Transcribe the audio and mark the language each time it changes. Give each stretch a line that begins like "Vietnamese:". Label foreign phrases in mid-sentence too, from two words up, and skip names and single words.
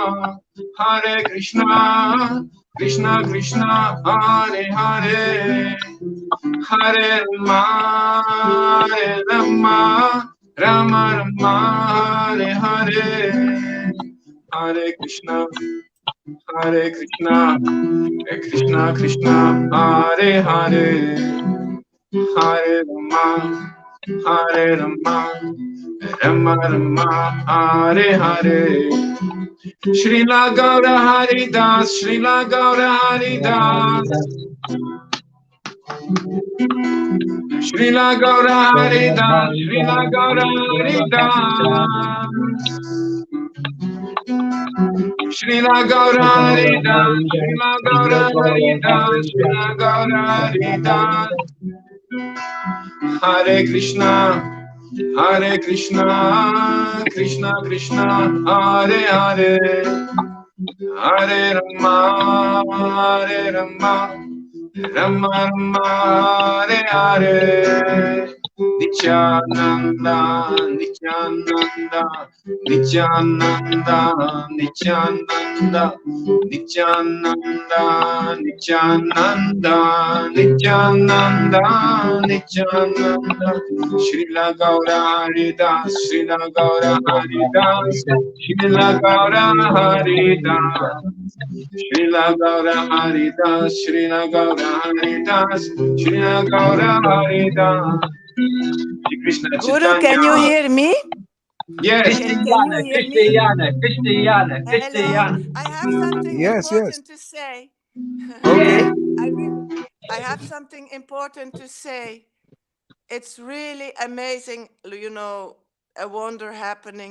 English: Krishna Krishna, Hare Hare, Hare Rama, Rama Rama, Hare Hare, Hare Krishna, Krishna Krishna, Hare Hare, Hare Rama, Rama Rama, Hare Hare. Srila Gaura Haridas, Srila Gaura Haridas, Srila Gaura Haridas, Srila Gaura Haridas, Srila Gaura Haridas, Srila Gaura Haridas, Srila Gaura Haridas. Hare Krishna, Krishna Krishna, Hare Hare, Hare Rama, Rama Rama, Hare Hare. Nityananda, Nityananda, Nityananda, Nityananda, Nityananda, Nityananda, Nityananda, Nityananda. Srila Gaura Haridas, Srila Gaura Haridas, Srila Gaura Haridas. Srila Gaura Haridas, Srila Gaura Haridas, Srila Gaura Haridas. Krishna Guru, Chaitanya. can you hear me? Yes. Can you hear me? Hello. I have something important to say. Okay. I have something important to say. It's really amazing, you know, a wonder happening.